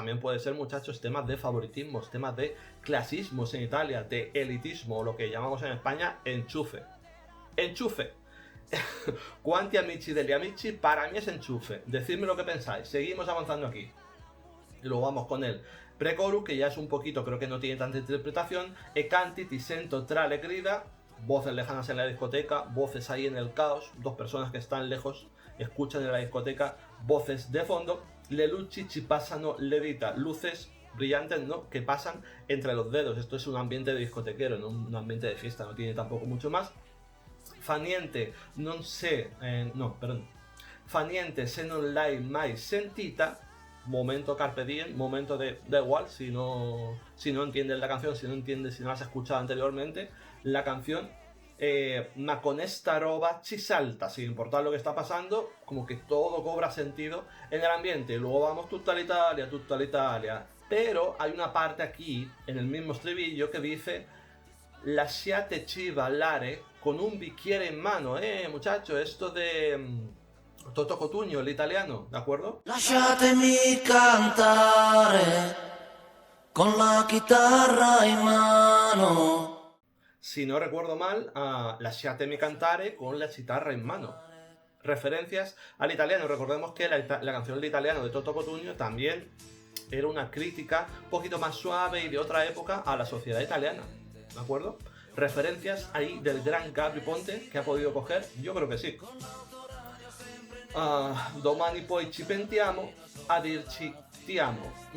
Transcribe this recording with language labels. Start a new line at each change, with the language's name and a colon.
Spanish: También puede ser, muchachos, temas de favoritismos, temas de clasismos en Italia, de elitismo, o lo que llamamos en España enchufe. Enchufe.
Italian: Quanti amici degli amici,
Spanish: para mí es enchufe. Decidme lo que pensáis. Seguimos avanzando aquí. Y luego vamos con el pre-chorus, que ya es un poquito, creo que no tiene tanta interpretación.
Italian: E canti ti sento tra le grida.
Spanish: Voces lejanas en la discoteca, voces ahí en el caos, dos personas que están lejos escuchan en la discoteca voces de fondo.
Italian: Le luci ci passano le dita,
Spanish: luces brillantes, ¿no?, que pasan entre los dedos. Esto es un ambiente de discotequero, no un ambiente de fiesta, no tiene tampoco mucho más.
Italian: Fa niente, non se, no, perdón. Fa niente se non l'hai mai sentita.
Spanish: momento carpe diem, momento de da igual si no entiendes la canción, si no la has escuchado anteriormente, la canción
Italian: ma con esta roba ci salta,
Spanish: sin importar lo que está pasando, como que todo cobra sentido en el ambiente. Luego vamos tutta l'Italia. Pero hay una parte aquí, en el mismo estribillo, que dice
Italian: lasciateci ballare con un bicchiere in mano.
Spanish: Muchachos, esto de Toto Cotugno, el italiano, ¿de acuerdo?
Italian: Lasciatemi cantare con la chitarra in mano.
Spanish: Si no recuerdo mal,
Italian: a lasciatemi cantare con la chitarra in mano.
Spanish: Referencias al italiano. Recordemos que la canción del italiano de Toto Cotugno también era una crítica un poquito más suave y de otra época a la sociedad italiana, ¿de acuerdo? Referencias ahí del gran Gabry Ponte que ha podido coger, yo creo que sí.
Italian: Domani poi ci pentiamo a dirci ti amo.